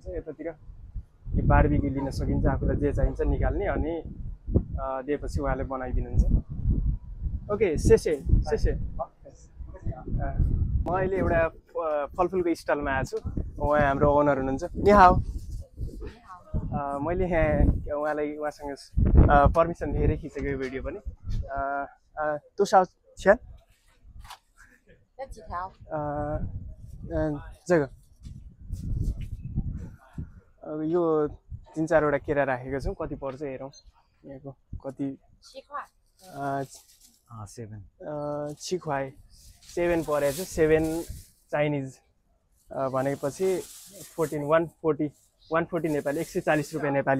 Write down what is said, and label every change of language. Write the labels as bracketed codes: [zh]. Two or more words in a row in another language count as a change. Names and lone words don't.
[ne] यतातिर यो बारबिक्यू लिन सकिन्छ, आफूलाई जे चाहिन्छ निकाल्ने, अनि दिएपछि उहाँले बनाइदिनुहुन्छ। [zh] ओके, सेसे। [ne] म अहिले एउटा फलफुलको स्टलमा आएको छु। उहाँ हाम्रो ओनर हुनुहुन्छ। [zh] 你好. [ne] मैले यहाँ उहाँसँग पर्मिसन लिएरै खिचेको यो भिडियो पनि। [zh] 多少钱？要几条？ [ne] 这个 यो 3-4वटा केरा राखेको छौँ। कति पर्छ हेरौँ यहाँको, कति। [zh] 7块。 7 [ne] 6 7 परेको छ। 7 चाइनिज भनेपछि 140 नेपाली, 140 रुपियाँ नेपाली।